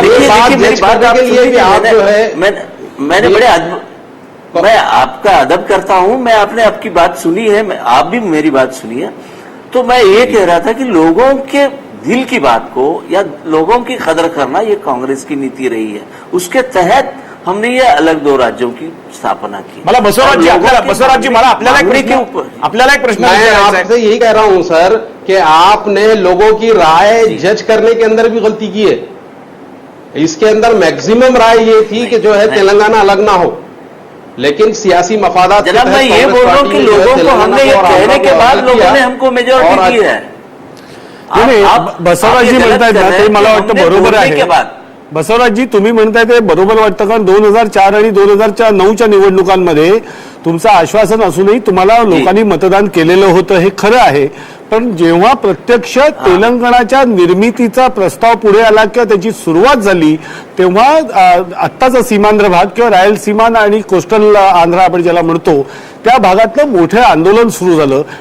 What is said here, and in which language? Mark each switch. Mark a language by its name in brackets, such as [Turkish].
[Hindi] मेरी बात आप सुनिए, मैंने बड़े मैं आपका अदब करता हूं, मैं आपने आपकी बात सुनी है, आप भी मेरी बात सुनिए। तो मैं ये कह रहा था कि लोगों के दिल की बात को या लोगों की कदर करना ये कांग्रेस की नीति रही है, उसके तहत हमने ये अलग दो राज्यों की स्थापना की। [Marathi] मला बसवराजजी मला आपल्याला एक प्रश्न [Hindi] मैं आपसे यही कह रहा हूं सर कि आपने लोगों की राय जज करने के अंदर भी गलती की है। इसके अंदर मैक्सिमम राय ये थी कि जो है तेलंगाना अलग ना हो, लेकिन सियासी मफादात। जनाब मैं ये बोल रहा हूँ कि लोगों को हमने ये कहने के बाद लोगों ने हमको मेजॉरिटी दी है। [Marathi] बसवराजजी म्हणतायत ना ते मला वाटतं बरोबर आहे। बसवराजजी तुम्ही म्हणताय ते बरोबर वाटतं, कारण 2004 आणि 2009च्या निवडणुकांमध्ये तुमचं आश्वासन असूनही तुम्हाला लोकांनी मतदान केलेलं होतं, हे खरं आहे। पण जेव्हा प्रत्यक्ष तेलंगणाच्या निर्मितीचा प्रस्ताव पुढे आला किंवा त्याची सुरुवात झाली, तेव्हा आत्ताचा सीमांध्र भाग किंवा रायलसीमा आणि कोस्टल आंध्र आपण ज्याला म्हणतो त्या भागातलं मोठं आंदोलन सुरू झालं।